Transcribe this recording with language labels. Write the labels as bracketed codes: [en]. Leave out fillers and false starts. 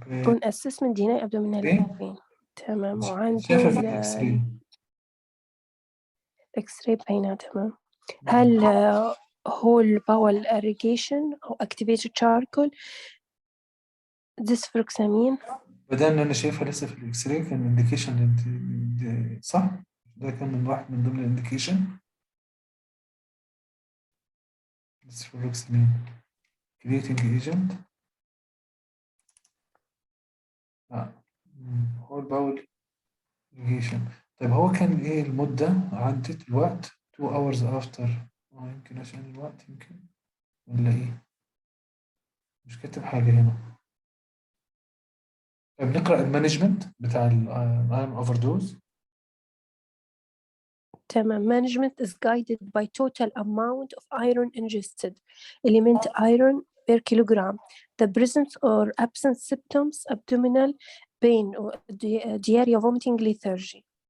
[en] on assessment deny abdominal pain. [ar] تمام. وعنده شايفة في الإكس راي. اكس راي باينة. تمام. هل [en] whole bowel irrigation [ar] أو [en] activated charcoal [ar] ديسفروكسامين؟ بدل أنا شايفها لسه في الإكس راي كان إنديكيشن صح؟ ده كان من واحد من ضمن الإنديكيشن. ديسفروكسامين [en] creating agent. [ar] هو الباول irrigation. طيب هو كان إيه المدة عدت الوقت [en] 2 hours after؟ [ar] يمكن عشان الوقت يمكن ولا إيه؟ مش كاتب حاجة هنا. طيب نقرأ المانجمنت بتاع الأيرون أوفر دوز. تمام. [en] management is guided by total amount of iron ingested, element iron per kilogram, the presence or absence symptoms, abdominal pain or diarrhea, vomiting, lethargy.